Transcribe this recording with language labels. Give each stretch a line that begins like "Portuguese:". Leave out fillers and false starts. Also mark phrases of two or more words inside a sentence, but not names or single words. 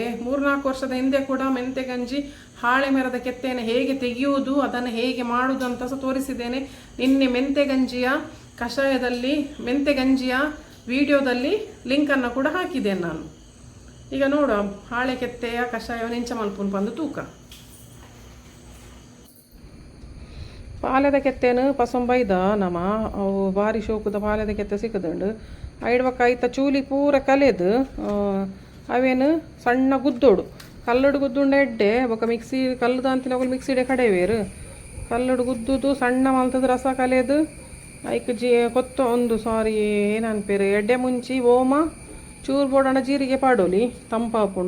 Kannada: 3-4 ವರ್ಷದ ಹಿಂದೆ ಕೂಡ ಮೆಂತೆ ಗಂಜಿ ಹಾಳೆ ಮರದ ಕೆತ್ತೆಯನ್ನು ಹೇಗೆ ತೆಗೆಯುವುದು, ಅದನ್ನು ಹೇಗೆ ಮಾಡುವುದು ಅಂತ ಸಹ ತೋರಿಸಿದ್ದೇನೆ. ನಿನ್ನೆ ಮೆಂತೆ ಗಂಜಿಯ ವಿಡಿಯೋದಲ್ಲಿ ಲಿಂಕನ್ನು ಕೂಡ ಹಾಕಿದ್ದೇನೆ ನಾನು. ಈಗ ನೋಡುವ ಹಾಳೆ ಕೆತ್ತೆಯ ಕಷಾಯವನ್ನು
Tulu: ಇಂಚ ಮಲ್ಪುನ್ ಬಂದು ತೂಕ. ಪಾಲೆದ ಕೆತ್ತೇನು ಪಸೊಂಬೈದ ನಮ್ಮ ಅವು ಭಾರಿ ಶೋಕದ ಪಾಲೆದ ಕೆತ್ತೆ ಸಿಕ್ಕದುಂಡು. ಐಡ್ವಕ್ಕ ಐತ ಚೂಲಿ ಪೂರ ಕಲೆದು ಅವೇನು ಸಣ್ಣ ಗುದ್ದೋಡು ಕಲ್ಲಡು ಗುದ್ದುಂಡ ಎಡ್ಡೆ ಬೊಕ್ಕ ಮಿಕ್ಸಿ ಕಲ್ಲದ ಅಂತಿನ ಹೋಗಲು ಮಿಕ್ಸಿಡೆ ಕಡೆವೇರು ಕಲ್ಲಡು ಗುದ್ದುದು ಸಣ್ಣ ಮಲ್ತದ ರಸ ಕಲೆದು ಐಕ್ ಕೊತ್ತ ಒಂದು ಏನನ್ಪೇರು ಎಡ್ಡೆ ಮುಂಚಿ ಓಮ ಚೂರು ಬೋಡಣ ಜೀರಿಗೆ ಪಾಡೋಲಿ ತಂಪಾಪುಂಡು.